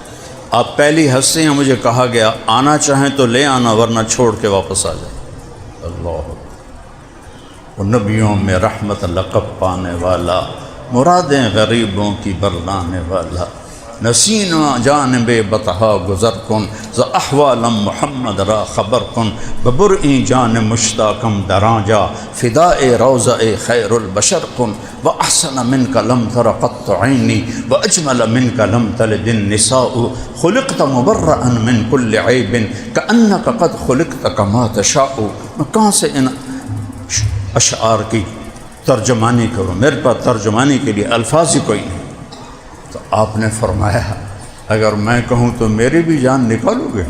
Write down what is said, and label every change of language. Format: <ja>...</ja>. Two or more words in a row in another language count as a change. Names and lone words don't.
<ur>آپ پہلی ہستی ہیں، مجھے کہا گیا آنا چاہیں تو لے آنا ورنہ چھوڑ کے واپس آ جائیں۔ اللہ، وہ نبیوں میں رحمت لقب پانے والا، مرادیں غریبوں کی برلانے والا، نسینا</ur> <fa>جانب بطحا گزر کن ز احوالم محمد را خبر کن، ببرئی جان مشتاقم دراں جا فدائے روضہ خیر البشر کن،</fa> <ar>و احسن منک لم تر قط عینی و اجمل منک لم تلد النساء، خلقت مبرئا من کل عیب کأنک قد خلقت کما تشاء۔</ar> <ur>میں کہاں سے ان اشعار کی ترجمانی کروں، میرے پاس ترجمانی کے لیے الفاظ ہی کوئی نہیں۔ تو آپ نے فرمایا اگر میں کہوں تو میری بھی جان نکالو گے؟</ur>